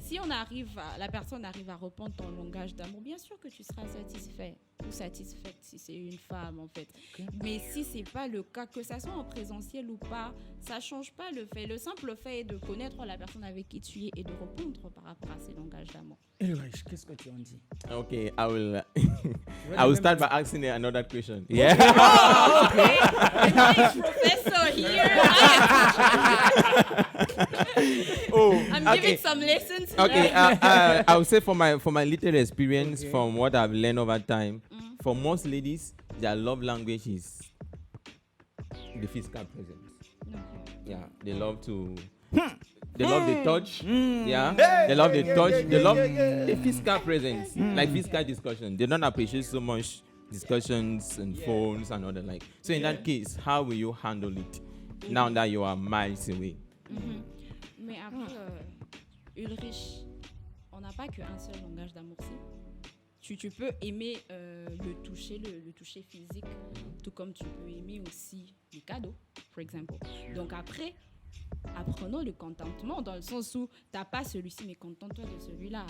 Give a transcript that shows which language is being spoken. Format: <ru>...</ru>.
<fr>Si la personne arrive à répondre ton langage d'amour, bien sûr que tu seras satisfait ou satisfaite si c'est une femme en fait. Okay. Mais si c'est pas le cas, que ça soit en présentiel ou pas, ça change pas le fait. Le simple fait est de connaître la personne avec qui tu es et de répondre par rapport à ses langages d'amour. Qu'est-ce que tu en dis?</fr> <en>Okay, I will start by asking another question. Yeah. Oh, okay. Nice professor here. I'm giving some lessons. Okay, I would say for my little experience, from what I've learned over time, for most ladies, their love language is the physical presence. Yeah, they love to. They love the touch. Yeah, they love the touch. They love the physical presence, like physical discussion. They don't appreciate so much discussions and phones and all that. Like, so in that case, how will you handle it now that you are miles away?</en> <fr>Mais après, Ulrich, on n'a pas qu'un seul langage d'amour. Tu peux aimer le toucher physique, tout comme tu peux aimer aussi les cadeaux, par exemple. Donc après, apprenons le contentement dans le sens où t'as pas celui-ci, mais contente-toi de celui-là.</fr>